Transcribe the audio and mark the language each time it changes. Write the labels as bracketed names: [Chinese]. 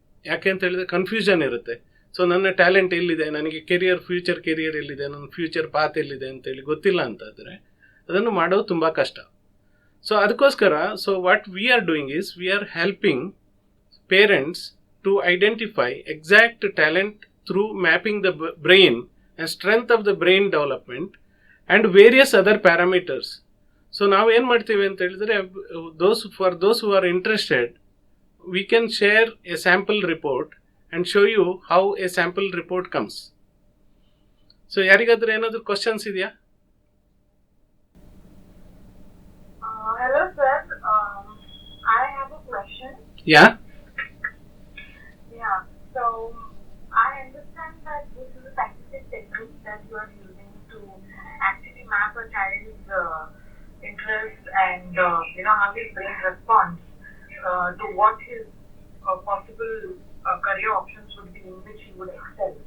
[Kannada] ಯಾಕೆ ಅಂತ ಹೇಳಿದ್ರೆ ಕನ್ಫ್ಯೂಷನ್ ಇರುತ್ತೆ. ಸೊ ನನ್ನ ಟ್ಯಾಲೆಂಟ್ ಎಲ್ಲಿದೆ, ನನಗೆ ಫ್ಯೂಚರ್ ಕೆರಿಯರ್ ಎಲ್ಲಿದೆ, ನನ್ನ ಫ್ಯೂಚರ್ ಪಾತ್ ಎಲ್ಲಿದೆ ಅಂತೇಳಿ ಗೊತ್ತಿಲ್ಲ ಅಂತಾದರೆ ಅದನ್ನು ಮಾಡೋದು ತುಂಬ ಕಷ್ಟ. ಸೊ ಅದಕ್ಕೋಸ್ಕರ [English] So what we are doing is we are helping parents to identify exact talent through mapping the brain and strength of the brain development and various other parameters. [Kannada] So ನಾವೇನು ಮಾಡ್ತೀವಿ ಅಂತ ಹೇಳಿದ್ರೆ, [English] For those who are interested we can share a sample report and show you how a sample report comes. [Kannada] So ಯಾರಿಗಾದ್ರೂ ಏನಾದರೂ questions ಇದೆಯಾ? [English] Hello sir, I have a question. Yeah. So I understand that this is a scientific technique that you are using to actually map a child's interest and how his brain responds to what his possible career options would be in which he would excel.